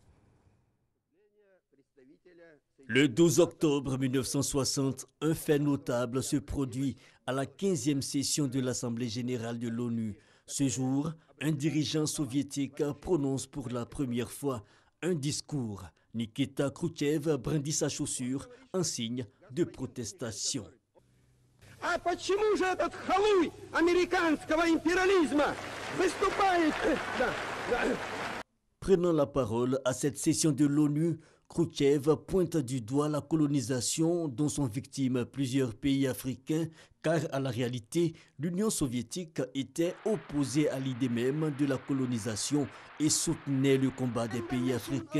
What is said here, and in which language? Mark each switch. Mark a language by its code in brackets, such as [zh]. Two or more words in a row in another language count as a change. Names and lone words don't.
[fr] Le 12 octobre 1960, un fait notable se produit à la 15e session de l'Assemblée générale de l'ONU. Ce jour, un dirigeant soviétique prononce pour la première fois un discours. Nikita Khrouchtchev brandit sa chaussure en signe de protestation. [ru] А почему же этот халуй американского империализма выступает? [fr] Prenant la parole à cette session de l'ONU, Khrouchtchev pointe du doigt la colonisation dont sont victimes plusieurs pays africains, car à la réalité, l'Union soviétique était opposée à l'idée même de la colonisation et soutenait le combat des pays africains.